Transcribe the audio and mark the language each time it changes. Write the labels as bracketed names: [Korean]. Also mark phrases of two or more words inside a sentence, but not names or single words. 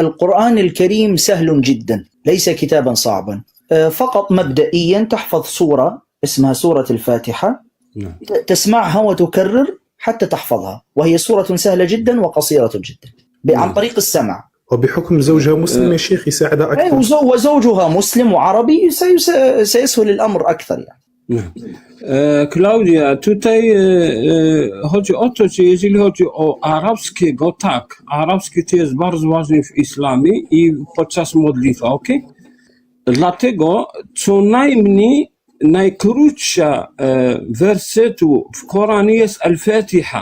[Arabic] القرآن الكريم سهل جدا، ليس كتابا صعبا، فقط مبدئيا تحفظ سورة اسمها سورة الفاتحة، تسمعها وتكرر حتى تحفظها، وهي سورة سهلة جدا وقصيرة جدا عن طريق السمع. وبحكم زوجها مسلم يا شيخ يساعدها أكثر. وزوجها مسلم وعربي سيسهل الأمر أكثر يعني. [Polish] Klaudia, tutaj chodzi o to, że jeżeli chodzi o arabskiego, tak, arabski to jest bardzo ważny w islamie i podczas modlitwy, ok? Dlatego co najmniej najkrótsza wersetu w Koranie jest Al-Fatiha.